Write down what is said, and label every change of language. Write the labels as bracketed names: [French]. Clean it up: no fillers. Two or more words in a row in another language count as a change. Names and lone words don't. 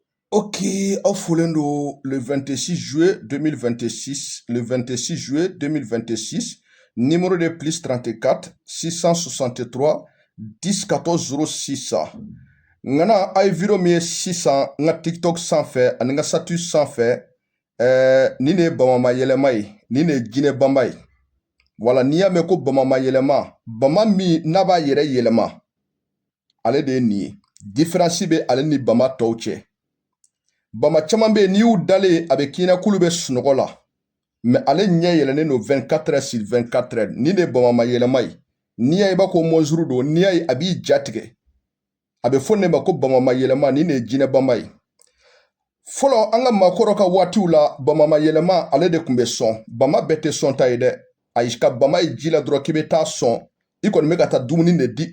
[French] Ok, Ofulendo le 26 juillet 2026, le 26 juillet 2026, numéro de plus 34 663 10 14 06. [Bambara] Ngana ay video mi 600 nga TikTok sanfɛ ani nga status sanfɛ ni ne bamama yɛlɛma ye ni ne jinɛ bamba ye wala n'i y'a mɛn ko bamama yɛlɛma bama min n'a b'a yɛrɛ yɛlɛma ale de ye nin ye différence bɛ ale ni bama tɔw cɛ. Bama caman bɛ yen n'i y'u dalen a bɛ k'i ɲɛna k'olu bɛ sunɔgɔ la mais ale ɲɛ yɛlɛnnen don [French] 24 heures sur 24 heures [Bambara] ni de bamama yɛlɛma ye n'i y'a ye i b'a ko mɔnzuru don n'i y'a ye a b'i jatigɛ a bɛ fɔ ne ma ko bamama yɛlɛma ni de ye jinɛ bamba ye fɔlɔ an ka maakɔrɔ ka waatiw la bamama yɛlɛma ale de tun bɛ sɔn bama bɛɛ tɛ sɔn ta ye dɛ ayi ka bama ye ji la dɔrɔn k'i bɛ taa sɔn i kɔni bɛ ka taa dumuni de di